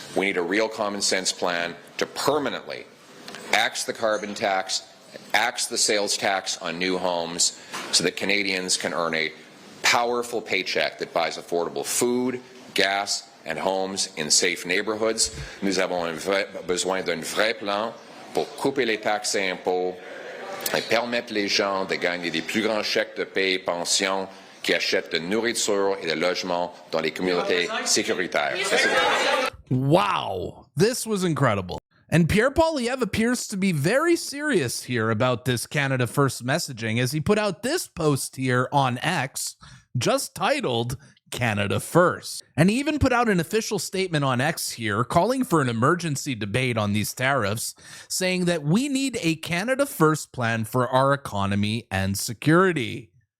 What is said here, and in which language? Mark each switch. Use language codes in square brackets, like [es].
[en] We need a real common sense plan to permanently axe the carbon tax, axe the sales tax on new homes so that Canadians can earn a powerful paycheck that buys affordable food, gas, and homes in safe neighborhoods. [fr] Nous avons besoin d'un vrai plan pour couper les taxes et impôts et permettre les gens de gagner des plus grands chèques de paie et pensions qui achètent de nourriture et de logements dans les communautés sécuritaires. [en] Wow, this was incredible. And Pierre Poilievre appears to be very serious here about this Canada First messaging as he put out this post here on X, just titled Canada First. And he even put out an official statement on X here calling for an emergency debate on these tariffs, saying that we need a Canada First plan for our economy and security.